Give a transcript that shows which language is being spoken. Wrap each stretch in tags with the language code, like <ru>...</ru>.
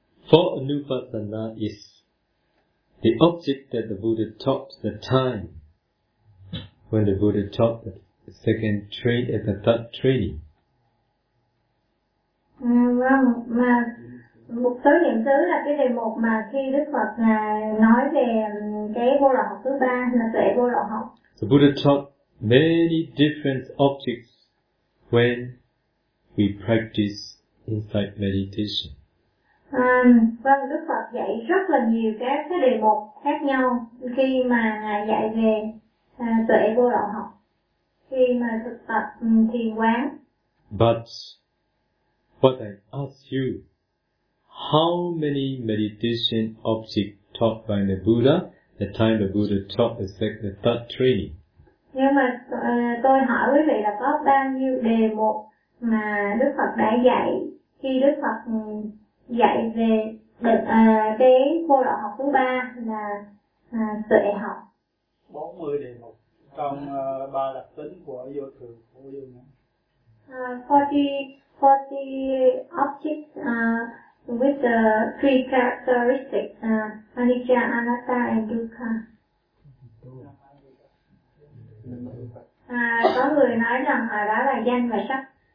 <en>Four anupassana is the object that the Buddha taught the time when the Buddha taught the second train at the third training.</en> <vi>Mà một tứ niệm xứ là cái đề mục mà khi Đức Phật nói về cái vô lậu học thứ ba là tuệ vô lậu học.</vi> <en>The Buddha taught many different objects when we practice insight meditation.</en> <vi>Vâng, Đức Phật dạy rất là nhiều các cái đề mục khác nhau khi mà dạy về tuệ vô lậu học, khi mà thực tập thiền quán.</vi> <en>But what I ask you, how many meditation objects taught by the Buddha the time the Buddha taught the third training?</en> <vi>Nhưng mà tôi hỏi quý vị là có bao nhiêu đề mục mà Đức Phật đã dạy khi Đức Phật dạy về cái vô lậu học thứ ba là tuệ học. 40 đề mục trong ba đặc tính của vô thường, vô vô ngã.</vi> <en>40 objects with the three characteristics, anicca, anatta and dukkha.</en> <vi>Có người nói rằng đó là danh và sắc.</vi>